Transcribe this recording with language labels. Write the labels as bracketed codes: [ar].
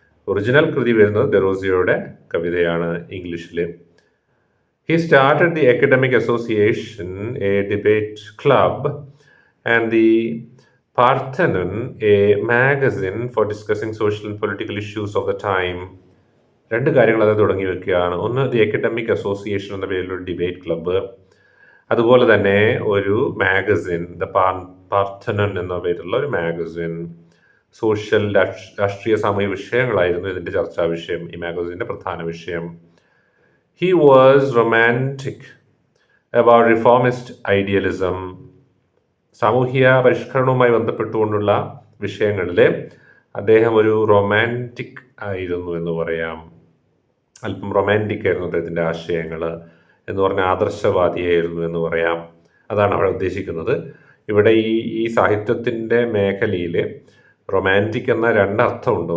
[ml] Original കൃതി വരുന്നത് ഡെറോസിയോയുടെ കവിതയാണ് ഇംഗ്ലീഷിൽ. [en] He started the Academic Association, a debate club, and the Parthenon, a magazine for discussing social and political issues of the time. [ml] രണ്ട് കാര്യങ്ങൾ അത് തുടങ്ങി വെക്കുകയാണ്. ഒന്ന്, ദി അക്കാഡമിക് അസോസിയേഷൻ എന്ന പേരിലൊരു ഡിബേറ്റ് ക്ലബ്ബ്, അതുപോലെ തന്നെ ഒരു മാഗസിൻ, ദ പാർത്തനൺ എന്ന പേരിലുള്ള ഒരു മാഗസിൻ. സോഷ്യൽ, രാഷ്ട്രീയ, സാമൂഹിക വിഷയങ്ങളായിരുന്നു ഇതിൻ്റെ ചർച്ചാ വിഷയം, ഈ മാഗസിൻ്റെ പ്രധാന വിഷയം. [en] He was romantic about reformist idealism. [ml] സാമൂഹിക പരിഷ്കരണവുമായി ബന്ധപ്പെട്ടുകൊണ്ടുള്ള വിഷയങ്ങളിൽ അദ്ദേഹം ഒരു റൊമാൻറ്റിക് ആയിരുന്നു എന്ന് പറയാം. അല്പം റൊമാൻറ്റിക് ആയിരുന്നു അദ്ദേഹത്തിൻ്റെ ആശയങ്ങൾ എന്ന് പറഞ്ഞാൽ ആദർശവാദിയായിരുന്നു എന്ന് പറയാം. അതാണ് അവിടെ ഉദ്ദേശിക്കുന്നത്. ഇവിടെ ഈ സാഹിത്യത്തിൻ്റെ മേഖലയിൽ റൊമാൻറ്റിക് എന്ന രണ്ടർത്ഥമുണ്ട്.